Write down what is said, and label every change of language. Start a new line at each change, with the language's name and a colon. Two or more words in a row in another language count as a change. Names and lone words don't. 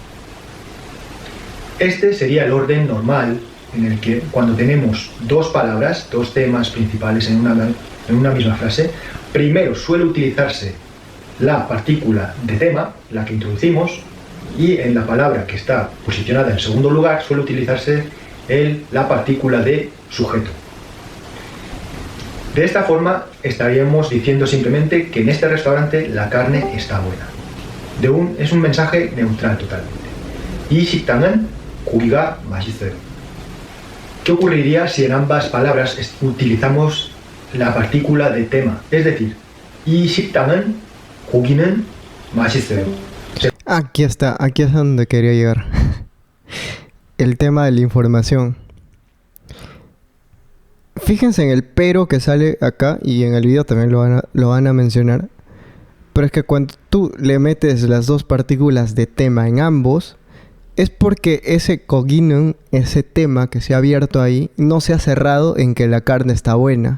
Spanish: Este sería el orden normal en el que cuando tenemos dos palabras, dos temas principales en una misma frase, primero suele utilizarse la partícula de tema, la que introducimos, y en la palabra que está posicionada en segundo lugar suele utilizarse la partícula de sujeto. De esta forma estaríamos diciendo simplemente que en este restaurante la carne está buena. Es un mensaje neutral totalmente.
Korean: 이 식당은 고기가 맛있어요.
Spanish: ¿Qué ocurriría si en ambas palabras utilizamos la partícula de tema? Es decir,
Korean: 이 식당은 고기는 맛있어요.
Spanish: Aquí está, aquí es donde quería llegar. El tema de la información. Fíjense en el pero que sale acá y en el video también lo van a mencionar. Pero es que cuando tú le metes las dos partículas de tema en ambos, es porque ese koginun, ese tema que se ha abierto ahí, no se ha cerrado en que la carne está buena.